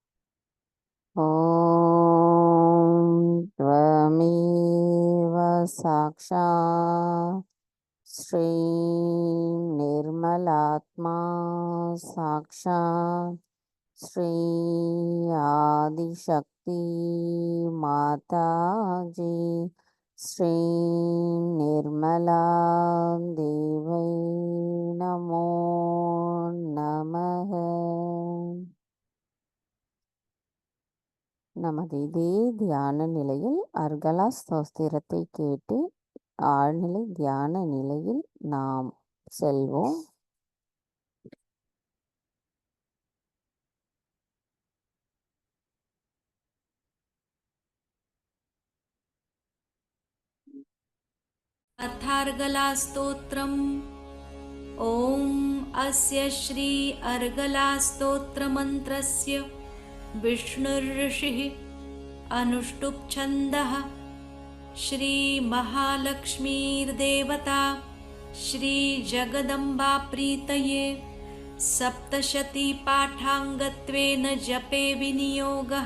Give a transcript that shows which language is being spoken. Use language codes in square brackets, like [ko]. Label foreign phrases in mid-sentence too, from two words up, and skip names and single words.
[sa] ॐ त्वमेव साक्षात् श्री निर्मलात्मा साक्षात् श्री आदिशक्ति माताजी श्री निर्मला देव्यै नमो नमः. [ta] நமது இதே தியான நிலையில் அர்கலா ஸ்தோத்திரத்தை கேட்டு ஆழ்நிலை தியான நிலையில் நாம் செல்வோம். [sa] अथार्गलास्तोत्रम्। ॐ अस्य श्री अर्गलास्तोत्रमन्त्रस्य विष्णुर्ऋषिः अनुष्टुप् छन्दः श्रीमहालक्ष्मीर्देवता श्रीजगदम्बाप्रीतये सप्तशतीपाठाङ्गत्वेन जपे विनियोगः।